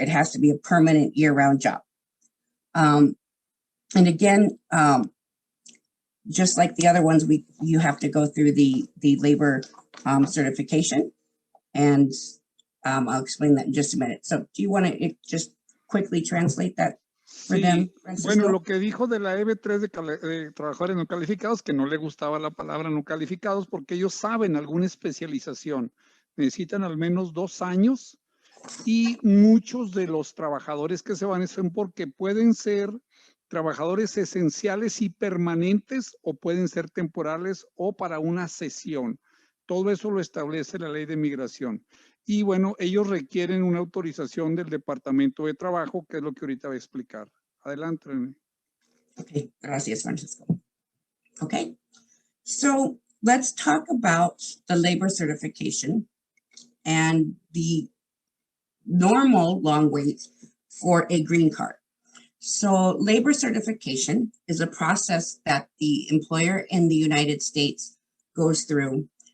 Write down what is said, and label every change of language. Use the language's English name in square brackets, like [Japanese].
[English] It has to be a permanent year-round job. And again, just like the other ones, you have to go through the labor certification, and I'll explain that in just a minute. So do you want to just quickly translate that for them, Francisco? [Spanish] Bueno, lo que dijo de la EB3 de trabajadores no calificados, que no le gustaba la palabra no calificados porque ellos saben alguna especialización. Necesitan al menos 2 años y muchos de los trabajadores que se van son porque pueden ser trabajadores esenciales y permanentes o pueden ser temporales o para una sesión. Todo eso lo establece la ley de migración. Y bueno, ellos requieren una autorización del Departamento de Trabajo, que es lo que ahorita voy a explicar. Adelante, René. Okay, gracias, Francisco. [English] Okay, so let's talk about the labor certification and the normal long wait for a green card. So labor certification is a process that the employer in the United States goes through.